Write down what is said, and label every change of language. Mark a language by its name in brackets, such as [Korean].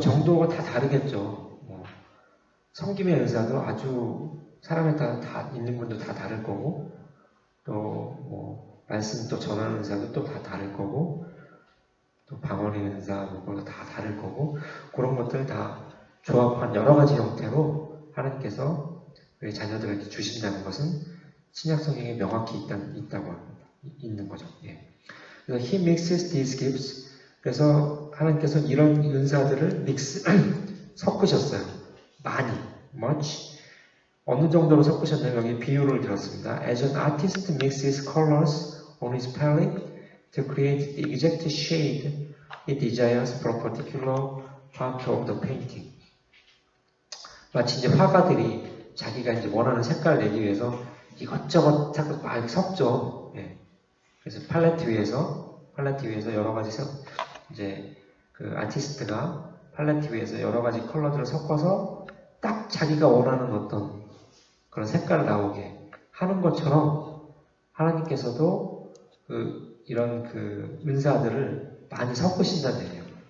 [Korean] 정도가 다 다르겠죠. 섬김의 은사도 아주 사람에 따라 다 있는 분도 다 다를 거고, 또 말씀 또 전하는 은사도 또 다 다를 거고, 또 방언의 은사 그것도 다 다를 거고, 그런 것들 다 조합한 여러 가지 형태로 하나님께서 우리 자녀들에게 주신다는 것은 신약 성경에 명확히 있다고 합니다. 있는 거죠. 예. [English] 그래서 He mixes these gifts. [Korean] 그래서 하나님께서 이런 은사들을 섞으셨어요. 많이, much. 어느 정도로 섞으셨냐면 여기 비유를 들었습니다. [English] As an artist mixes colors on his palette to create the exact shade he desires for a particular part of the painting. [Korean] 마치 이제 화가들이 자기가 이제 원하는 색깔을 내기 위해서 이것저것 자꾸 막 섞죠. 예. 그래서 팔레트 위에서 여러 가지 이제 그 아티스트가 팔레트 위에서 여러 가지 컬러들을 섞어서 딱 자기가 원하는 어떤 그런 색깔을 나오게 하는 것처럼 하나님께서도 이런 은사들을 많이 섞으신다는 얘기예요.